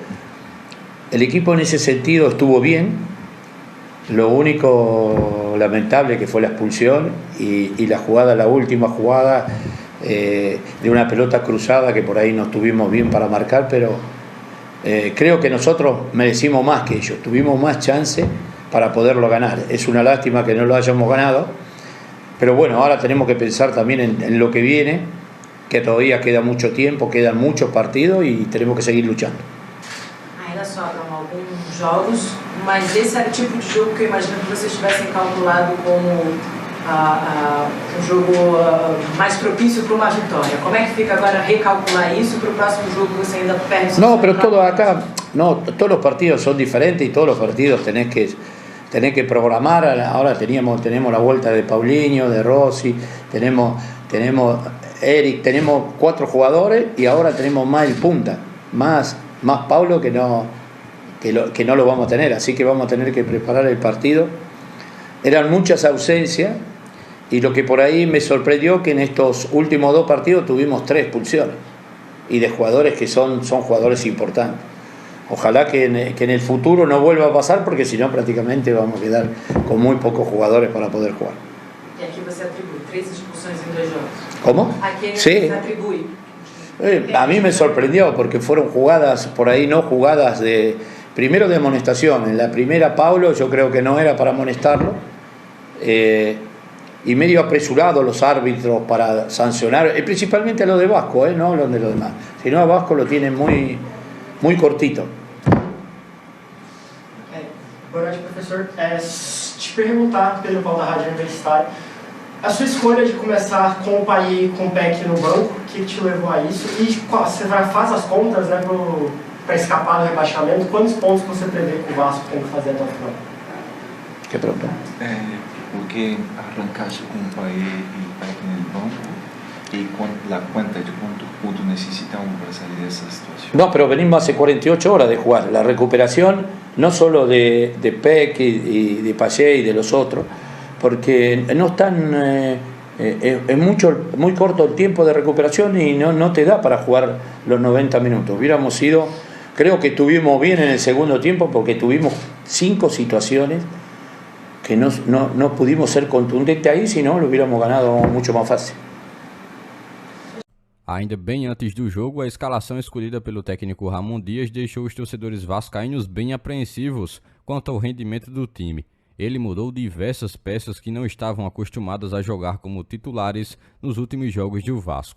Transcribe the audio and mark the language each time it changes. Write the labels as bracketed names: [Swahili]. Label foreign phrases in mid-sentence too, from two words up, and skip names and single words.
[Spanish] El equipo en ese sentido estuvo bien, lo único lamentable que fue la expulsión y la última jugada de una pelota cruzada que por ahí no estuvimos bien para marcar, pero creo que nosotros merecimos más que ellos, tuvimos más chance para poderlo ganar. Es una lástima que no lo hayamos ganado, pero bueno, ahora tenemos que pensar también en lo que viene, que todavía queda mucho tiempo, quedan muchos partidos y tenemos que seguir luchando. [Portuguese] Ainda sobram alguns jogos, mas esse era o tipo de jogo que eu imagino que vocês tivessem calculado como um jogo mais propício para uma vitória. Como é que fica agora recalcular isso para o próximo jogo que você ainda perde? [Spanish] No, pero todo acá, no, todos los partidos son diferentes y todos los partidos tenés que programar. Ahora tenemos la vuelta de Paulinho, de Rossi, tenemos Eric, tenemos 4 jugadores y ahora tenemos más el punta, más Paulo que no lo vamos a tener, así que vamos a tener que preparar el partido. Eran muchas ausencias y lo que por ahí me sorprendió que en estos últimos 2 partidos tuvimos 3 expulsiones y de jugadores que son jugadores importantes. Ojalá que en el futuro no vuelva a pasar, porque si no prácticamente vamos a quedar con muy pocos jugadores para poder jugar. [Portuguese] E aqui você atribui 3 expulsões em 2 jogos. [Spanish] ¿Cómo? [Portuguese] Aqui [Spanish] Sí. [Portuguese] você atribui. [Spanish] A mí me sorprendió porque fueron jugadas por ahí, no jugadas primero de amonestación. En la primera Paulo yo creo que no era para amonestarlo, y medio apresurado los árbitros para sancionar, principalmente a los de Vasco, no los de los demás. Si no, a Vasco lo tienen muy cortito. [Portuguese] Boa noite, professor. Te perguntar, Pedro Paulo da Rádio Universitária, a sua escolha de começar com o Payet e com o Peck no banco, o que te levou a isso? E você faz as contas, né, para escapar do rebaixamento, quantos pontos você prevê que o Vasco tem que fazer até o final? [Spanish] Que pronto. ¿Por qué arrancaste con Payet y Peck en el banco? ¿Y la cuenta de cuántos puntos necesitamos para salir de esa situación? No, pero venimos hace 48 horas de jugar. La recuperación no solo de Peck y de Payet y de los otros, porque no están, es muy corto el tiempo de recuperación y no te da para jugar los 90 minutos. Hubiéramos ido, creo que estuvimos bien en el segundo tiempo porque tuvimos 5 situaciones que no pudimos ser contundentes ahí, si no lo hubiéramos ganado mucho más fácil. [Portuguese] Ainda bem antes do jogo, a escalação escolhida pelo técnico Ramon Dias deixou os torcedores vascaínos bem apreensivos quanto ao rendimento do time. Ele mudou diversas peças que não estavam acostumadas a jogar como titulares nos últimos jogos do Vasco.